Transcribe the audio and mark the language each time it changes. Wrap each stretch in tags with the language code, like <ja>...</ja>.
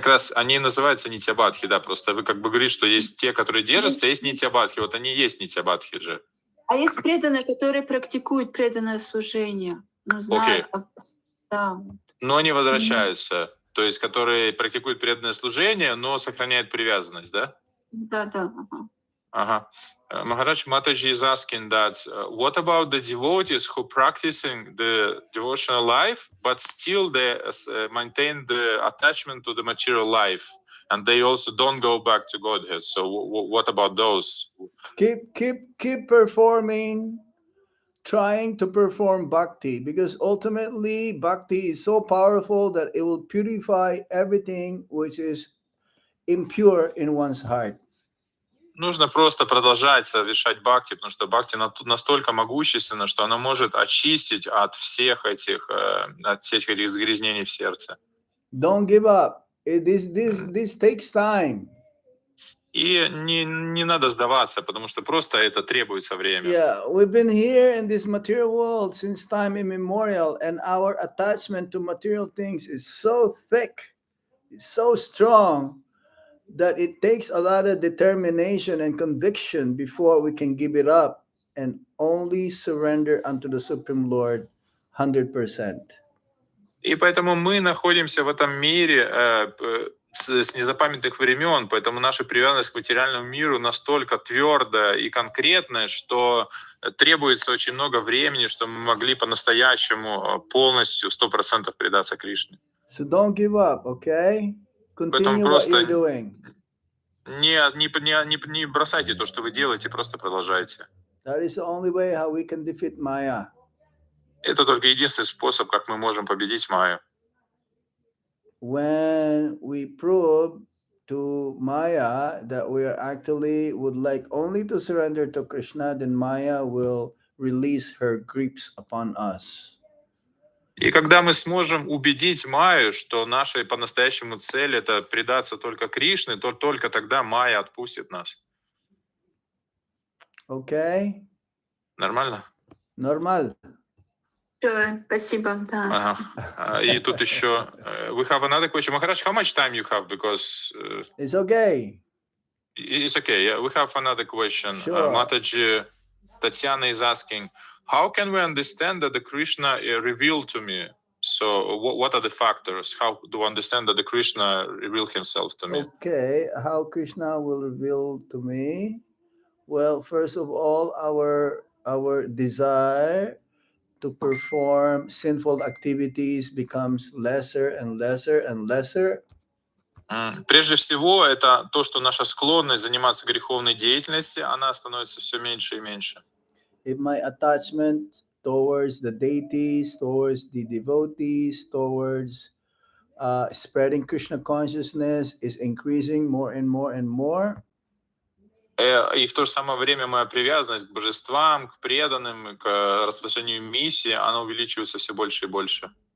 <ru>как раз, они называются нитья-бадхи, да, просто вы как бы говорите, что есть те, которые держатся, а есть нитья-бадхи. Вот они и есть нитья-бадхи же. А есть преданные, которые практикуют преданное служение. Ну, знают, как... Да. Но они возвращаются, то есть которые практикуют преданное служение, но сохраняют привязанность, да? Да. Ага.</ru> <en>Maharaj Mataji is asking that, what about the devotees who practicing the devotional life, but still they maintain the attachment to the material life, and they also don't go back to Godhead? So what about those? Keep performing, trying to perform bhakti, because ultimately bhakti is so powerful that it will purify everything which is impure in one's heart.</en> <ru>Нужно просто продолжать совершать бхакти, потому что бхакти настолько могущественно, что оно может очистить от всех этих загрязнений в сердце.</ru> <en>Don't give up. This takes time.</en> <ru>И не надо сдаваться, потому что просто это требуется время.</ru> <en>Yeah, we've been here in this material world since time immemorial, and our attachment to material things is so thick, it's so strong, that it takes a lot of determination and conviction before we can give it up and only surrender unto the Supreme Lord 100%.</en> <ru>И поэтому мы находимся в этом мире с незапамятных времен, поэтому наша привязанность к материальному миру настолько твердая и конкретная, что требуется очень много времени, чтобы мы могли по-настоящему полностью 100% предаться Кришне.</ru> <en>So don't give up, okay? Continue what you're doing.</en> <ru>Не бросайте то, что вы делаете, просто продолжайте.</ru> <en>That is the only way how we can defeat Maya.</en> <ru>Это только единственный способ, как мы можем победить Майю.</ru> <en>When we prove to Maya that we are actually would like only to surrender to Krishna, then Maya will release her grips upon us.</en> <ru>И когда мы сможем убедить Майю, что наша по-настоящему цель — это предаться только Кришне, то только тогда Майя отпустит нас.</ru> <en>Okay?</en> <ru>Нормально?</ru> <en>Normal.</en> <ru>Большое спасибо, да. Ага. И тут еще</ru> <en>we have another question. Maharaj, how much time you have? Because It's okay. it's okay. Yeah, we have another question. Sure. Mataji Tatiana is asking, how can we understand that the Krishna revealed to me? So what are the factors? How do I understand that the Krishna revealed himself to me? Okay, how Krishna will reveal to me? Well, first of all, our desire to perform sinful activities becomes lesser and lesser and lesser.</en> <ru>Прежде всего, это то, что наша склонность заниматься греховной деятельностью, она становится все меньше и меньше.</ru> <en>If my attachment towards the deities, towards the devotees, towards spreading Krishna consciousness is increasing more and more and more,</en> <ru>И в то же самое время моя привязанность к божествам, к преданным, к распространению миссии, она увеличивается все больше и больше.</ru>